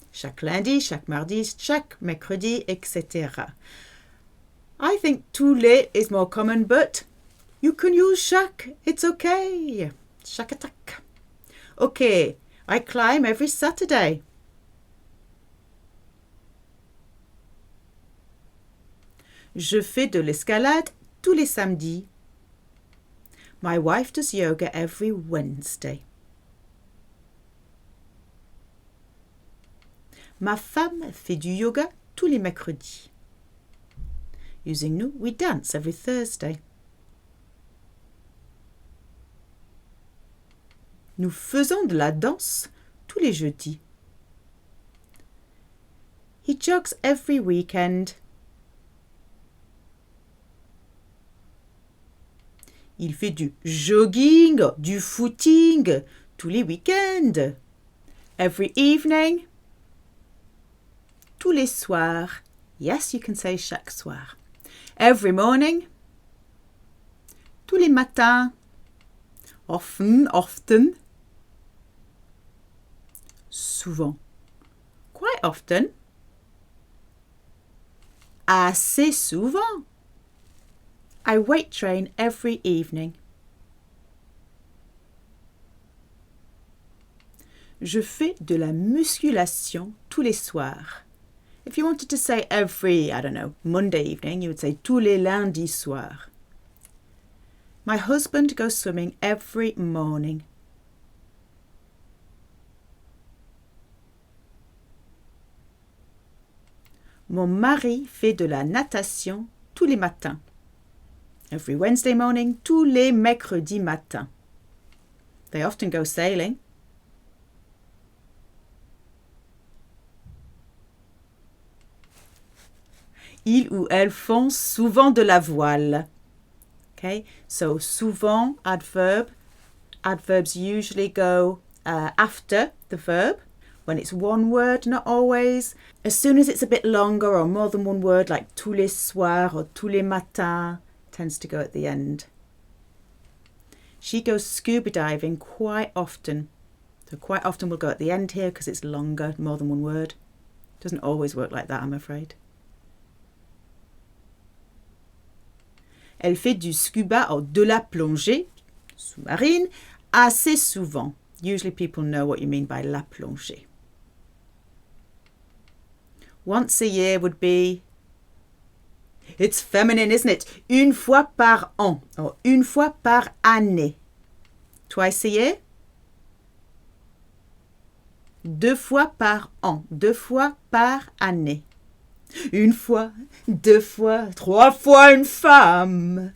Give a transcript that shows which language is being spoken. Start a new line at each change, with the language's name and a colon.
French: Chaque lundi, chaque mardi, chaque mercredi, etc.
English: I think
French: tous les
English: is more common, but you can use chaque. It's okay.
French: Chaque attaque.
English: Okay, I climb every Saturday.
French: Je fais de l'escalade tous les samedis.
English: My wife does yoga every Wednesday.
French: Ma femme fait du yoga tous les mercredis.
English: Using nous, we dance every Thursday.
French: Nous faisons de la danse tous les jeudis.
English: He jogs every weekend.
French: Il fait du jogging, du footing tous les week-ends.
English: Every evening.
French: Tous les soirs.
English: Yes, you can say
French: chaque soir.
English: Every morning.
French: Tous les matins.
English: Often.
French: Souvent.
English: Quite often.
French: Assez souvent.
English: I weight train every evening.
French: Je fais de la musculation tous les soirs.
English: If you wanted to say every, I don't know, Monday evening, you would say
French: tous les lundis soirs.
English: My husband goes swimming every morning.
French: Mon mari fait de la natation tous les matins.
English: Every Wednesday morning,
French: tous les mercredis matins.
English: They often go sailing.
French: Ils ou elles font souvent de la voile.
English: Okay, so souvent, adverb. Adverbs usually go after the verb. When it's one word, not always. As soon as it's a bit longer or more than one word, like
French: tous les soirs
English: or
French: tous les matins,
English: tends to go at the end. She goes scuba diving quite often. So quite often will go at the end here because it's longer, more than one word. Doesn't always work like that, I'm afraid.
French: Elle fait du scuba or de la plongée, sous-marine, assez souvent.
English: Usually people know what you mean by
French: la plongée.
English: Once a year would be, it's feminine, isn't it?
French: Une fois par an or une fois par année.
English: Twice a year?
French: Deux fois par an, deux fois par année. Une fois, deux fois, trois fois une femme.